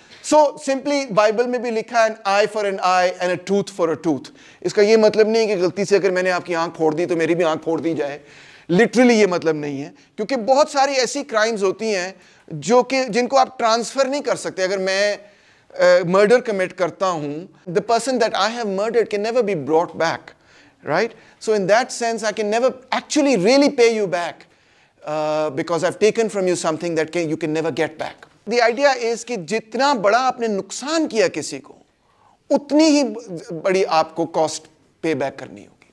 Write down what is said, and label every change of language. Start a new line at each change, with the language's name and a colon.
English: So simply
Urdu: Bible میں بھی لکھا ہے
English: an eye for an eye and a tooth for a tooth.
Urdu: اس کا یہ مطلب نہیں کہ غلطی سے اگر میں نے آپ کی آنکھ پھوڑ دی تو میری بھی آنکھ پھوڑ دی جائے, لٹرلی یہ مطلب نہیں ہے, کیونکہ بہت ساری ایسی کرائمز ہوتی ہیں جو کہ جن کو آپ ٹرانسفر نہیں کر سکتے. اگر میں مرڈر کمٹ کرتا ہوں,
English: the person that I have murdered can never be brought back, right? So in that sense I can never actually really pay you back because I've taken from you something that you can never get back. The idea is
Urdu: کہ جتنا بڑا آپ نے نقصان کیا کسی کو, اتنی ہی بڑی آپ کو کاسٹ پے بیک کرنی ہوگی.